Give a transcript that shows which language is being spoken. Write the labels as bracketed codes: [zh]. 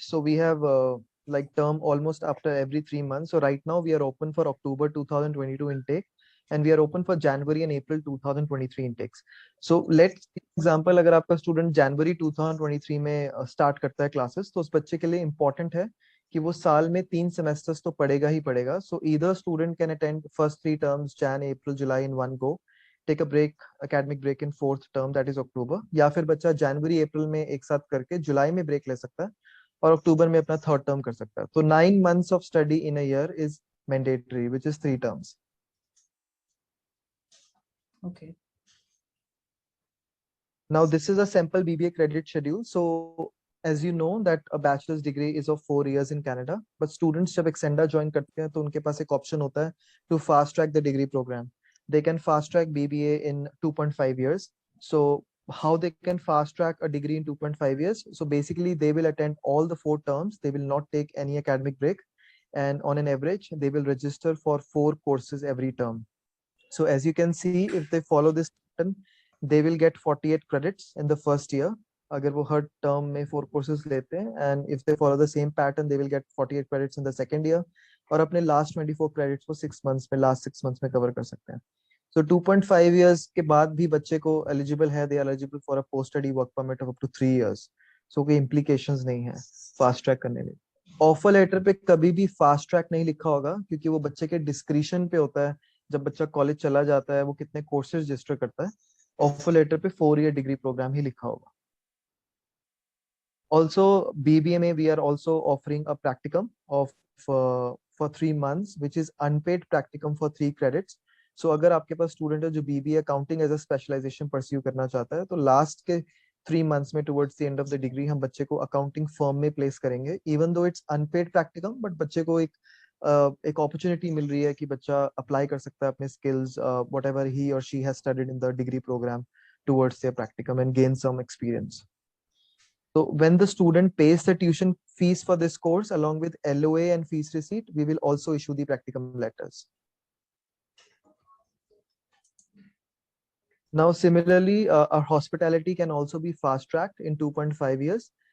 [en] So we have like term almost after every 3 months. So right now we are open for October 2022 intake, and we are open for January and April 2023 intakes. So let's example, [hi] अगर आपका student January 2023 में start करता है classes, तो उस बच्चे के लिए important है कि वो साल में 3 semesters तो पढ़ेगा ही पढ़ेगा. [en] So either student can attend first 3 terms Jan, April, July in one go, take a break, academic break in 4th term that is October, [hi] या फिर बच्चा जनवरी अप्रैल में एक साथ करके जुलाई में ब्रेक ले सकता है और अक्टूबर में अपना 3rd term कर सकता है. [en] तो 9 months of study in a year is mandatory, which is 3 terms. Okay. Now this is a sample BBA credit schedule. So as you know that a bachelor's degree is of 4 years in Canada, but students [hi] जब Exenda join करते हैं तो उनके पास एक option होता है [en] to fast track the degree program. They can fast track BBA in 2.5 years. So how they can fast track a degree in 2.5 years? So basically they will attend all the 4 terms. They will not take any academic break. And on an average, they will register for 4 courses every term. So as you can see, if they follow this pattern, they will get 48 credits in the first year. [hi] अगर वो हर term में 4 courses लेते हैं, [en] and if they follow the same pattern, they will get 48 credits in the second year. [hi] और अपने last 24 credits को 6 months में, last 6 months में cover कर सकते हैं. [en] So 2.5 years [hi] के बाद भी बच्चे को eligible है, [en] they are eligible for a post study work permit of up to 3 years. [hi] So कोई implications नहीं है fast track करने में. ऑफर लेटर पे कभी भी फास्ट ट्रैक नहीं लिखा होगा क्योंकि वो बच्चे के डिस्क्रिशन पे होता है. जब बच्चा कॉलेज चला जाता है वो कितने कोर्सेज रजिस्टर करता है. ऑफर लेटर पे 4-year डिग्री प्रोग्राम ही लिखा होगा. [en] Also BBA में we are also offering a practicum of for 3 months which is unpaid practicum for 3 credits. [hi] So अगर आपके पास स्टूडेंट है जो BBA accounting as a specialisation pursue करना चाहता है तो लास्ट के 3 months में [en] towards the end of the degree [hi] हम बच्चे को अकाउंटिंग फर्म में प्लेस करेंगे. [en] even though it's unpaid practicum, but [hi] बच्चे को एक अपॉर्चुनिटी मिल रही है कि बच्चा अप्लाई कर सकता है [en] अपने skills whatever he और she has studied in the degree program towards their practicum and gain some experience. So when the student pays the tuition fees for this course along with LOA and fees receipt, we will also issue the practicum letters. Now, similarly, our hospitality can also be fast tracked in 2.5 years.